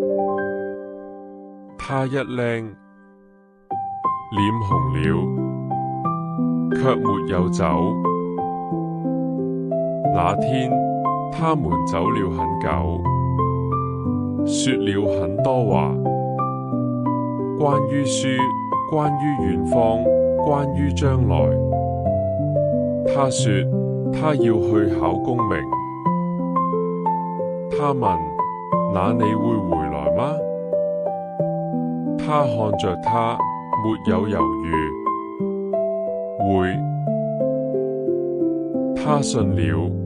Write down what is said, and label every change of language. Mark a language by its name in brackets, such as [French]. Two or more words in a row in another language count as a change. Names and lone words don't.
[Chinese] 他一愣，臉紅了，卻沒有走。那天，他們走了很久，說了很多話，關於書，關於遠方，關於將來。他說他要去考功名。他問：那你會回來嗎？他看着他，沒有猶豫。會。他信了。